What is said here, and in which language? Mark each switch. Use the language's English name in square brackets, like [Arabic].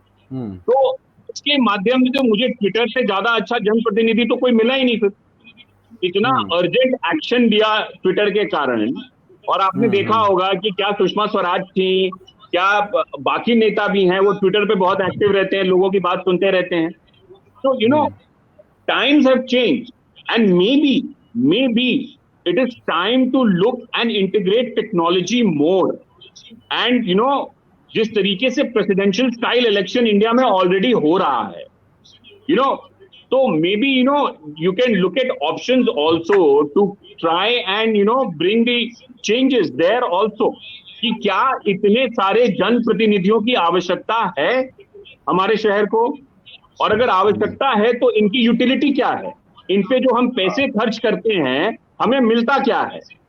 [Hindi] तो इसके माध्यम से मुझे ट्विटर से ज्यादा अच्छा जनप्रतिनिधि तो कोई मिला ही नहीं। फिर इतना अर्जेंट एक्शन लिया ट्विटर के कारण। और आपने देखा होगा कि क्या सुषमा स्वराज थी, क्या बाकी नेता भी हैं, वो ट्विटर पे बहुत एक्टिव रहते हैं, लोगों की बात सुनते रहते हैं। [English] तो you know times have changed, and maybe it is time to look and integrate technology more. [Hindi] And जिस तरीके से प्रेसिडेंशियल स्टाइल इलेक्शन इंडिया में ऑलरेडी हो रहा है, तो [English] maybe you can look at options also to try and bring the changes there also, [Hindi] कि क्या इतने सारे जनप्रतिनिधियों की आवश्यकता है हमारे शहर को, और अगर आवश्यकता है तो इनकी यूटिलिटी क्या है, इन पे जो हम पैसे खर्च करते हैं हमें मिलता क्या है।